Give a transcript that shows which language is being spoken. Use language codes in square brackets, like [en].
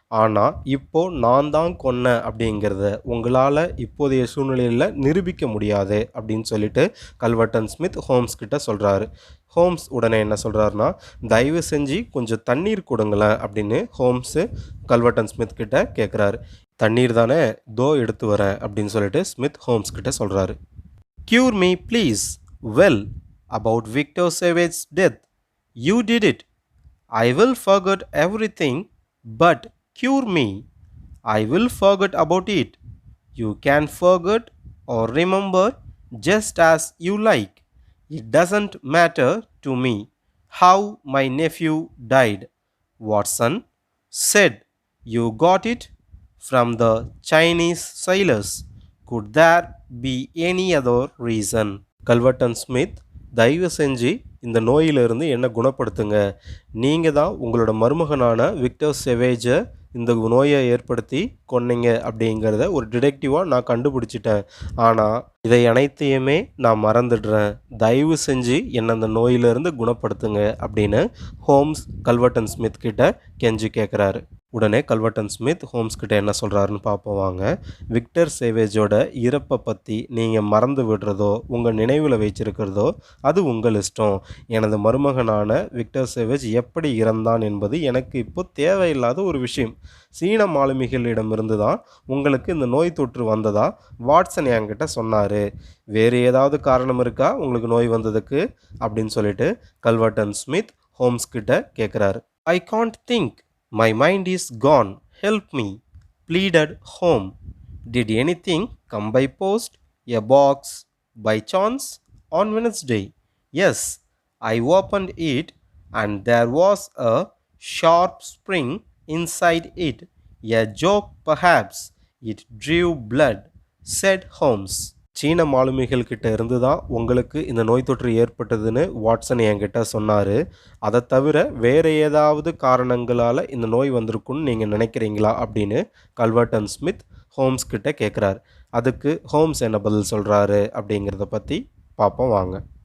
[ta] ஆனால் இப்போ நான் தான் கொன்னேன் அப்படிங்கிறத உங்களால் இப்போதைய சூழ்நிலையில் நிரூபிக்க முடியாது அப்படின்னு சொல்லிட்டு கல்வர்டன் ஸ்மித் ஹோம்ஸ் கிட்ட சொல்கிறாரு. ஹோம்ஸ் உடனே என்ன சொல்கிறாருன்னா, தயவு செஞ்சு கொஞ்சம் தண்ணீர் கொடுங்களேன் அப்படின்னு ஹோம்ஸு கல்வர்டன் ஸ்மித் கிட்ட கேட்குறாரு. தண்ணீர் தானே, தோ எடுத்து வரேன் அப்படின்னு சொல்லிட்டு ஸ்மித் ஹோம்ஸ் கிட்ட சொல்கிறாரு. [en] Cure me please. Well, about Victor Savage's death. You did it. I will forget everything, but cure me. I will forget about it. You can forget or remember just as you like. It doesn't matter to me how my nephew died. Watson said you got it from the Chinese sailors. Could there be any other reason? [ta] கல்வர்டன் Smith, தயவு செஞ்சு இந்த நோயிலிருந்து என்னை குணப்படுத்துங்க. நீங்கள் தான் உங்களோட மருமகனான Victor சேவேஜை இந்த நோயை ஏற்படுத்தி கொன்னீங்க அப்படிங்கிறத ஒரு டிடெக்டிவாக நான் கண்டுபிடிச்சிட்டேன். ஆனால் இதை அனைத்தையுமே நான் மறந்துடுறேன். தயவு செஞ்சு என்னை அந்த நோயிலிருந்து குணப்படுத்துங்க அப்படின்னு ஹோம்ஸ் கல்வர்டன் ஸ்மித் கிட்ட கெஞ்சி கேட்குறாரு. உடனே கல்வர்டன் ஸ்மித் ஹோம்ஸ் கிட்ட என்ன சொல்கிறாருன்னு பார்ப்போம் வாங்க. விக்டர் சேவேஜோட இறப்பை பற்றி நீங்கள் மறந்து விடுறதோ உங்கள் நினைவில் வச்சிருக்கிறதோ அது உங்கள் இஷ்டம். எனது மருமகனான விக்டர் சேவேஜ் எப்படி இறந்தான் என்பது எனக்கு இப்போ தேவையில்லாத ஒரு விஷயம். சீன மாலுமிகளிடமிருந்து தான் உங்களுக்கு இந்த நோய் தொற்று வந்ததா வாட்சன் என்கிட்ட சொன்னார். வேறு ஏதாவது காரணம் இருக்கா உங்களுக்கு நோய் வந்ததுக்கு அப்படின்னு சொல்லிட்டு கல்வர்டன் ஸ்மித் ஹோம்ஸ் கிட்ட கேட்குறாரு. [en] I can't think, my mind is gone, help me, pleaded home. Did anything come by post? A box by chance on Wednesday? Yes, I opened it and there was a sharp spring inside it. A joke perhaps. It drew blood, said Holmes. [ta] சீன மாலுமிகள் கிட்ட இருந்து தான் உங்களுக்கு இந்த நோய் தொற்று ஏற்பட்டதுன்னு Watson என்கிட்ட சொன்னார். அதை தவிர வேறு ஏதாவது காரணங்களால் இந்த நோய் வந்திருக்குன்னு நீங்கள் நினைக்கிறீங்களா அப்படின்னு கல்வர்டன் ஸ்மித் ஹோம்ஸ் கிட்ட கேட்குறாரு. அதுக்கு ஹோம்ஸ் என்ன பதில் சொல்கிறாரு அப்படிங்கிறத பற்றி பார்ப்போம் வாங்க.